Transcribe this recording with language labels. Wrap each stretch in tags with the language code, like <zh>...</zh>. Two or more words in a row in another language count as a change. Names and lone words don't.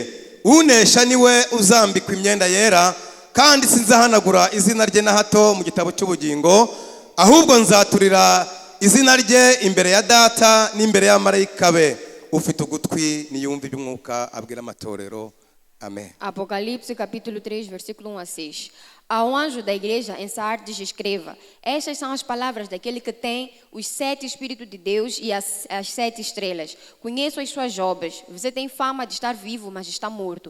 <rw>Unesha niwe uzambikwa imyenda yera, kandi sinzahanagura izina rye na hato mu gitabo cy'ubugingo, ahubwo nzaturira izina rye imbere ya Data n'imbere y'amarayika be. Ufite ugutwi niyumve iby'umwuka abwira amatorero.</rw> <pt>Amém. Apocalipse capítulo 3 versículo 1 a 6. Ao anjo da igreja em Sardes escreva: estas são as palavras daquele que tem os 7 Espíritos de Deus e as 7 estrelas. Conheço as suas obras. Você tem fama de estar vivo, mas está morto.</pt>